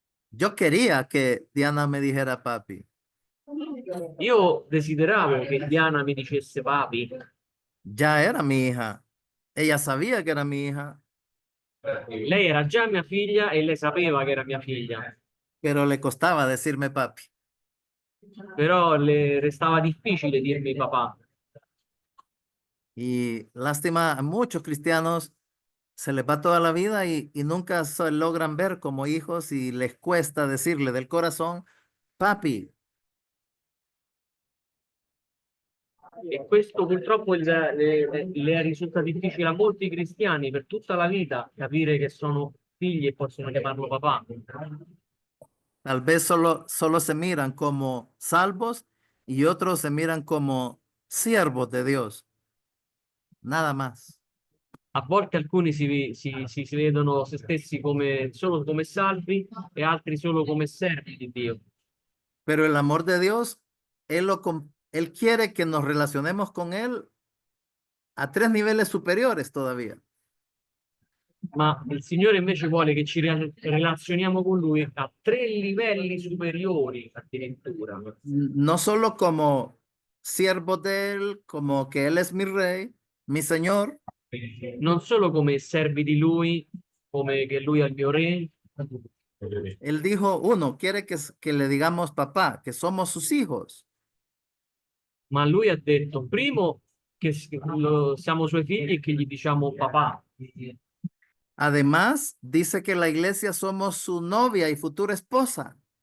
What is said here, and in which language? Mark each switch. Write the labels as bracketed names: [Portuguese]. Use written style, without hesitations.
[Spanish] Yo quería que Diana me dijera papi. [Italian] Io desideravo che Diana mi dicesse papi. [Spanish] Ya era mi hija. Ella sabía que era mi hija, [Italian] Lei era già mia figlia e lei sapeva che era mia figlia. [Spanish] pero le costaba decirme papi. [Italian] Però le restava difficile dirmi papà. [Spanish] Y lástima, muchos cristianos se les va toda la vida y nunca se logran ver como hijos y les cuesta decirle del corazón, papi. [Italian] E questo purtroppo le risulta difficile a molti cristiani per tutta la vita capire che sono figli e possono chiamarlo papà. [Spanish] Tal vez solo se miran como salvos y otros se miran como siervos de Dios. Nada más. [Italian] A volte alcuni si vedono se stessi come, solo come salvi e altri solo come servi di Dio. [Spanish] Pero el amor de Dios, Él quiere que nos relacionemos con Él a 3 niveles superiores todavía. [Italian] Ma il Signore invece vuole che ci relazioniamo con Lui a 3 livelli superiori addirittura. [Spanish] No solo como siervos de Él, como que Él es mi rey, mi Señor, [Italian] Non solo come servi di Lui, come che Lui è il mio re, [Spanish] Él dijo, quiere que le digamos papá, que somos sus hijos. [Italian] ma Lui ha detto, primo, che siamo Suoi figli e che gli diciamo papà. [Spanish] Además, dice que la iglesia somos su novia y futura esposa.